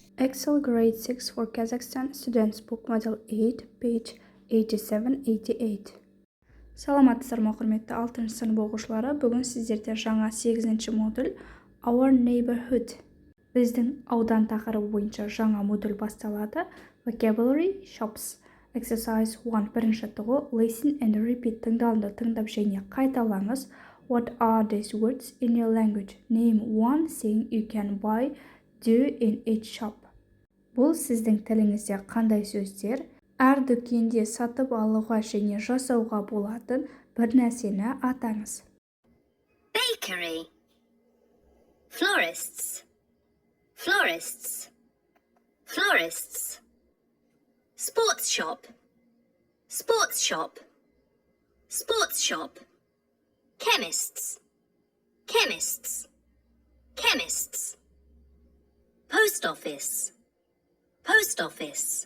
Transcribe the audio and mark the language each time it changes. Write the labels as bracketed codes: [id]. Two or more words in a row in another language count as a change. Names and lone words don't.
[en] Excel Grade 6 for Kazakhstan Students Book Model 8, page 87-88. [kk] Саламатсыздар ма құрметті 6 сынып оқушылары. Бүгін сіздерде жаңа 8 модуль Our Neighborhood, біздің аудан тақырыбы бойынша жаңа модуль басталады. [en] Vocabulary Shops. Exercise 1. [kk] Бірінші тұғы [en] Listen and repeat. [kk] Тыңдалды, тыңдап және қайталаңыз. [en] What are these words in your language? Name one thing you can buy, do in each shop. [kk] Бұл сіздің тіліңізде қандай сөздер? Әр дүкенде сатып алуға және жасауға болатын бір нәрсені атаңыз. [en] Bakery. Florists. Florists. Florists. Sports shop. Sports shop. Sports shop. Chemists. Chemists. Chemists. Post office. Post office.